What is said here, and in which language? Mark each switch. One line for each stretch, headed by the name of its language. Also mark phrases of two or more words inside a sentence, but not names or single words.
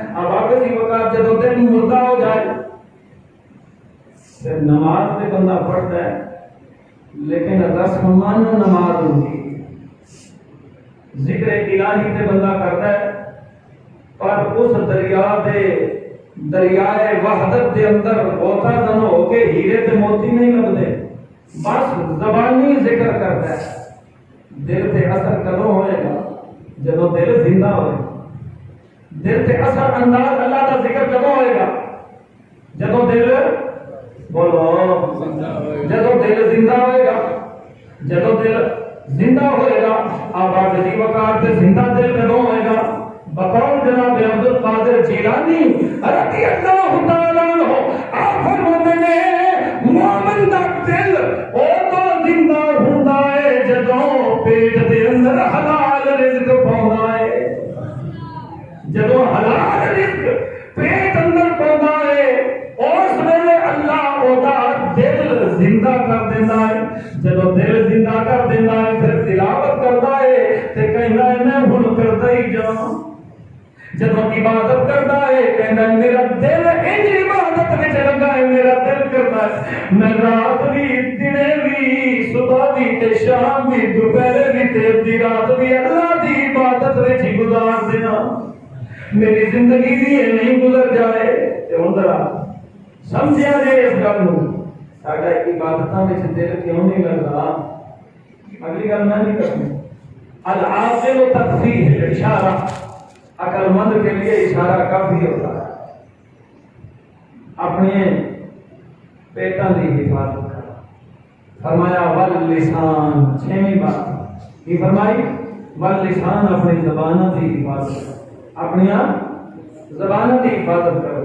Urdu: اب آگے دی وقت جدوں دل مردہ ہو جائے پھر نماز تے بندہ پڑھتا ہے لیکن رسمان نماز ہوتی ہے، ذکر الہی تے بندہ کرتا ہے پر اس دریائے وحدت دے اندر ہوتا دن ہو کے ہیرے تے موتی نہیں لبدے، بس زبانی ذکر کرتا ہے۔
Punjabi: دل تے اثر کدوں ہوئے گا؟ جدوں دل زندہ ہوئے گا۔ دل تے اثر انداز اللہ کا ذکر کدوں ہوئے گا؟ جدوں دل بولو جدوں دل زندہ ہوئے گا، جدوں دل زندہ ہوئے گا۔ آباد دی وقار تے زندہ دل کدوں ہوئے گا؟ بقول جناب عبد القادر جیلانی
Arabic: رضی اللہ تعالیٰ عنہ
Urdu: آپ فرماتے ہیں
Punjabi: مومن دا دل او تو زندہ ہوندا ہے جدوں پیٹ دے اندر حلال رزق پاوندا ہے، جدوں حلال رزق پیٹ اندر پاوندا ہے اس ویلے اللہ او دا دل زندہ کر دیندا ہے۔ جدوں دل زندہ کر دیندا ہے پھر تلاوت کردا ہے تے کہندا ہے میں ہن کردا ہی جاواں۔ جدوں عبادت کرتا ہے کہنا میرا دل ان عبادت وچ لگا ہے، میرا دل کرتا ہے میں رات بھی دنے بھی صبح بھی تے شام بھی دوپہر بھی تے ادھی رات بھی اللہ دی عبادت وچ ہی گزار دینا، میری زندگی بھی نہیں گزر جائے۔ تے ہن ذرا سمجھیا جے اس گل نوں، ساڈا عبادتاں وچ دل کیوں نہیں لگدا؟ اگلی گل میں نہیں کرنی۔
Arabic: العاقل تکفیہ الاشارہ،
Urdu: عقل مند کے لیے اشارہ کافی ہوتا ہے۔ اپنے پیٹاں دی حفاظت کر، فرمایا واللسان، چھویں بات یہ فرمائی واللسان، اپنی زبانوں کی حفاظت کر، اپنی زبانوں کی حفاظت کرو۔